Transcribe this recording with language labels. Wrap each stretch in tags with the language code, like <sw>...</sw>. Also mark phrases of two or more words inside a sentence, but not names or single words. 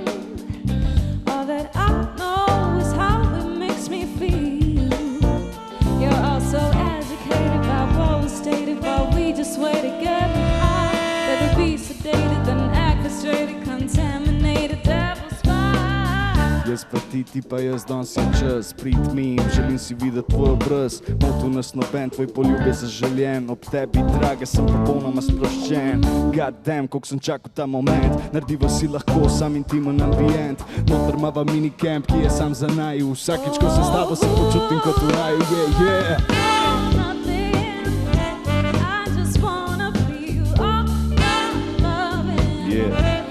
<en>All that I know is how it makes me feel. You're all so educated by what was stated, but we just wait to get high. Better be sedated than act frustrated, contaminated, devil's fire.</en> <sl>Jaz pa ti pa jaz, danes je čas, prid mi, želim si videti tvoj obraz. Motu nas noben, tvoj poljub je zaželjen, ob tebi, draga, sem popolnoma sproščen.</sl> <en>God damn,</en> <sl>koliko sem čakal ta moment, narediva si lahko sam intimen ambient. Noter mava minicamp, ki je sam za naju, vsakič, ko sem s tabo, se počutim kot v raju,</sl> <en>yeah, yeah. Yeah.</en>